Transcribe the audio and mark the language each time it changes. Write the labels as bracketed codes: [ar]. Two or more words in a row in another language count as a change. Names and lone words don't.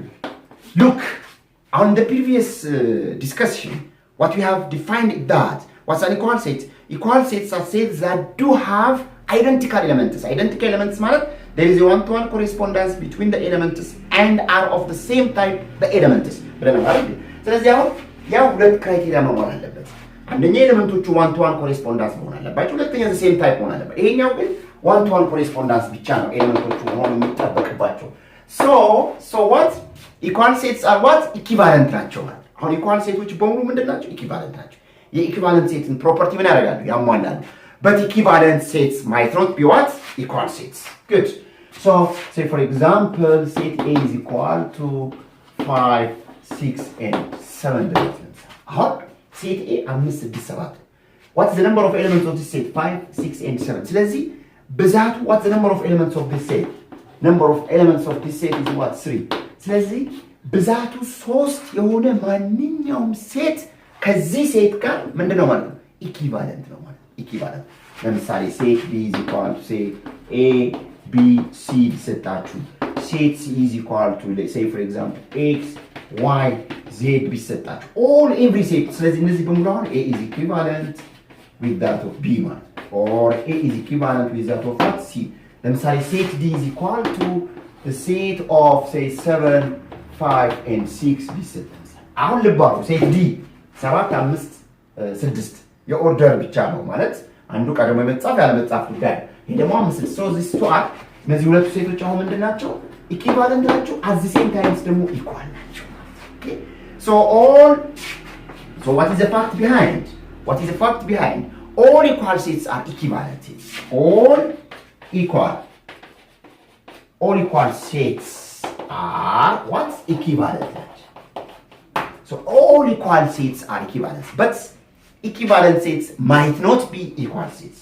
[en] Look, on the previous discussion, what we have defined that what's an equal set? Equal sets are sets that do have identical elements. Identical elements ማለት there is a one-to-one correspondence between the elements and are of the same type the elements [am] ብለናል አይደል? ስለዚህ አሁን ያው ሁለት ክራይቴሪያ መሟላት አለበት። አንደኛ ኤሌመንቶቹ [en] one-to-one correspondence [am] መሆን አለባቸው። ሁለተኛ [en] the same type [am] መሆን አለበት። ይሄኛው ግን [en] one-to-one correspondence [am] ብቻ ነው ኤሌመንቶቹ መሆን የሚጠበቅባቸው። [en] So what? Equal sets are what? Equivalent [am] ናቸው ማለት። አሁን equal ሴቶች በሙሉ ምንድን ናቸው? [en] Equivalent [am] ናቸው። የኢኩቫለንት ሴትን ፕሮፐርቲ ምን ያደርጋሉ? ያሟላሉ። [en] But equivalent sets might not be what? Equal sets. Good. So, say for example, set A is equal to 5, 6, and 7. [am] አሁን [en] set A [am] 5, 6, 7. [en] What's the number of elements of this set? 5, 6, and 7. [am] ስለዚህ ብዛቱ [en] what's the number of elements of this set? Number of elements of this set is what? 3. [am] ስለዚህ ብዛቱ 3 የሆነ ማንኛውም ሴት ከዚህ ሴት ጋር ምንድነው ማለት ነው? ኢኩቫለንት ነው ማለት ነው። ኢኩቫለንት ለምሳሌ [en] set B is equal to say A B C ቢሰጣችሁ set C is equal to say for example X Y Z ቢሰጣችሁ all every set [am] ስለዚህ እነዚህ በሙሉ አሁን [en] A is equivalent with that of B ማለት or A is equivalent with that of what? C ለምሳሌ set D is equal to the set of say 7 5 and 6 ቢሰጣችሁ [am] አሁን ልባሩ [en] set D 7 5 6 [am] የኦርደር ብቻ ነው ማለት አንዱ ቀደም የመጻፍ ያለ መጻፍ ጉዳይ ይሄ ደግሞ [en] 5 so this two are [am] እነዚህ ሁለቱ ሴቶች አሁን ምንድናቸው ኢኩቫለንት ናቸው [en] at the same time [am] ደግሞ ኢኳል ናቸው [en] okay so what is the fact behind all equal sets are equivalent sets all equal sets are what equivalent. So all equal sets are equivalent, but equivalent sets might not be equal sets.